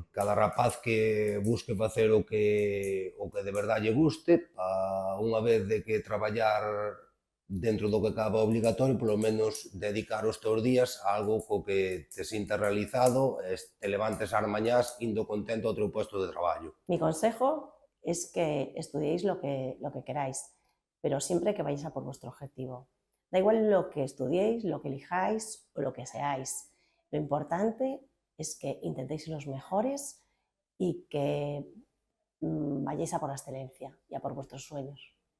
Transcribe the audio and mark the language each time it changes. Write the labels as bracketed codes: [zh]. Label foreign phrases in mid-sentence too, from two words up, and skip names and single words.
[gl] Cada rapaz que busque facer o que de verdade lle guste, unha vez de que traballar dentro do que acaba obligatorio, polo menos dedicar os teus días a algo co que te sintas realizado e te levantes ás mañás indo contento ao teu puesto de traballo. [es] Mi consejo es que estudiéis lo que queráis, pero siempre que vayáis a por vuestro objetivo. Da igual lo que estudiéis, lo que elijáis o lo que seáis. Lo importante es que intentéis ser los mejores y que vayáis a por la excelencia y a por vuestros sueños.